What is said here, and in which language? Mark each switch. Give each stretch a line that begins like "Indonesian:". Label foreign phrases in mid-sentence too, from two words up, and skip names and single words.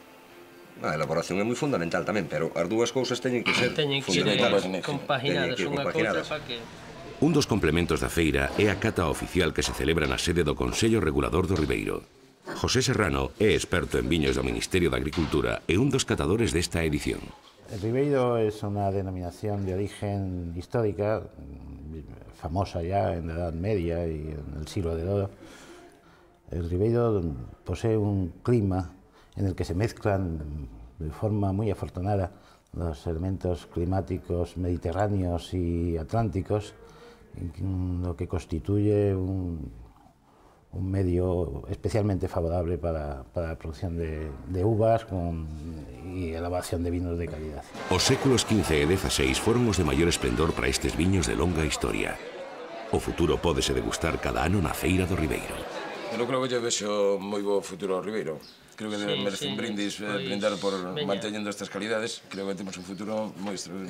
Galician: A elaboración é moi fundamental tamén, pero as dúas cousas teñen que ser fundamentales. Compaginadas unha cousa para que... Un dos complementos da feira é a cata oficial que se celebra na sede do Consello Regulador do Ribeiro. José Serrano é experto en viños do Ministerio de Agricultura e un dos catadores desta edición.
Spanish: El Ribeiro es una denominación de origen histórica, famosa ya en la Edad Media y en el siglo de oro. El Ribeiro posee un clima en el que se mezclan de forma muy afortunada los elementos climáticos mediterráneos y atlánticos, lo que constituye un medio especialmente favorable para la producción de uvas y elaboración de vinos de calidad.
Galician: Os séculos XV e XVI foron os de maior esplendor para estes viños de longa historia. O futuro pódese degustar cada ano na Feira do Ribeiro. Eu creo que eu vexo moi bo futuro ao Ribeiro. Creo que merece un brindis, brindar por manteñendo estas calidades. Creo que temos un futuro moi extraordinario.